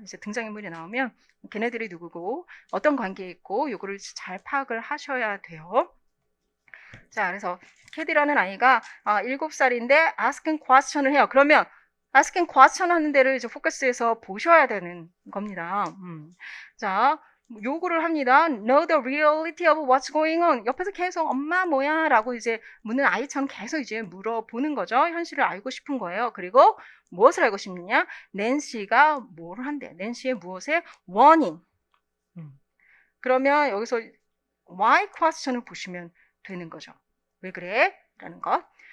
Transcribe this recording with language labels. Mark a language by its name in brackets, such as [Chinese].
[Korean] 이제 등장인물이 나오면 걔네들이 누구고 어떤 관계에 있고 요거를 잘 파악을 하셔야 돼요. 자, 그래서 캐디라는 아이가 7살인데 [English] asking question [Korean] 을 해요. 그러면 [English] asking question [Korean] 하는 데를 이제 포커스해서 보셔야 되는 겁니다. 자, 요구를 합니다. [English] Know the reality of what's going on. [Korean] 옆에서 계속 엄마 뭐야? 라고 이제 묻는 아이처럼 계속 이제 물어보는 거죠. 현실을 알고 싶은 거예요. 그리고 무엇을 알고 싶느냐? 낸시가 뭐를 한대? 낸시의 무엇에? 원인. 그러면 여기서 why question을 보시면 되는 거죠. 왜 그래? 라는 것.